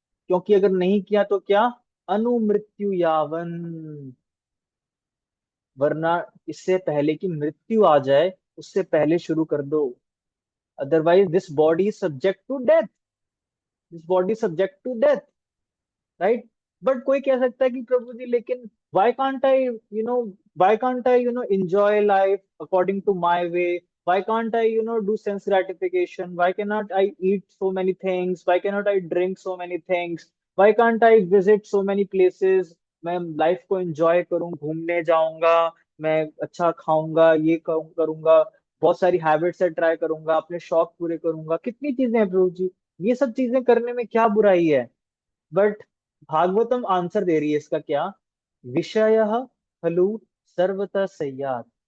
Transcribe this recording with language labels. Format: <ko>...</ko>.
<hi>क्योंकि अगर नहीं किया तो क्या? अनुमृत्यु यावन. वरना इससे पहले कि मृत्यु आ जाए, उससे पहले शुरू कर दो.</hi> <en>Otherwise this body is subject to death. This body subject to death, right? But</en> <hi>कोई कह सकता है कि प्रभु जी, लेकिन</hi> <en>why can't I, why can't I, enjoy life according to my way? Why can't I, do sense gratification? Why cannot I eat so many things? Why cannot I drink so many things? Why can't I visit so many places?</en> <hi>मैं life को enjoy करूं, घूमने जाऊंगा, मैं अच्छा खाऊंगा, ये करूंगा, बहुत सारी हैबिट्स है ट्राई करूंगा, अपने शौक पूरे करूंगा. कितनी चीजें हैं प्रभु जी, ये सब चीजें करने में क्या बुराई है? बट भागवतम आंसर दे रही है इसका. क्या?</hi> <sa>विषय खलु सर्वतः संयात.</sa>